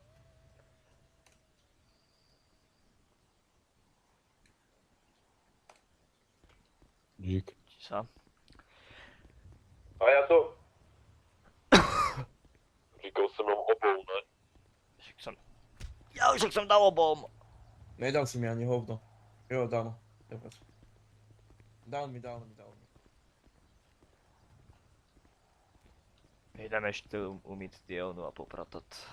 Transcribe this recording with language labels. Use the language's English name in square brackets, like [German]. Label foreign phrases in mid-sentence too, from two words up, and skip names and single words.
[Czech] Dík. [Slovak] Či sa? A ja to... [Czech] Říkal jsem nám obou, ne? [Slovak] Však som... Ja však som dal obom! Nedal si mi ani hovno. Jo, dal. Dobre. Dal mi. Idem ešte umyť dielnu a popratať.